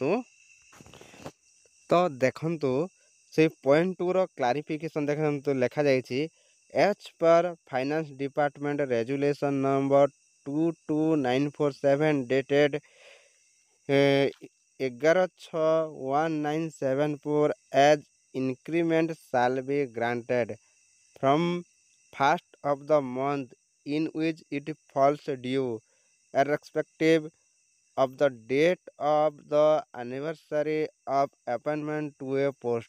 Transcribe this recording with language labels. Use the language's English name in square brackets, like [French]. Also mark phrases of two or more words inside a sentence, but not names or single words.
[Odia] ଦେଖନ୍ତୁ ସେଇ [English] point 2 clarification [Odia] ଦେଖନ୍ତୁ ଲେଖାଯାଇଛି, [English] as per finance department resolution number 22947 dated 11/6/1974 as increment shall be granted from 1st of the month in which it falls due, irrespective of the date of the anniversary of appointment to a post.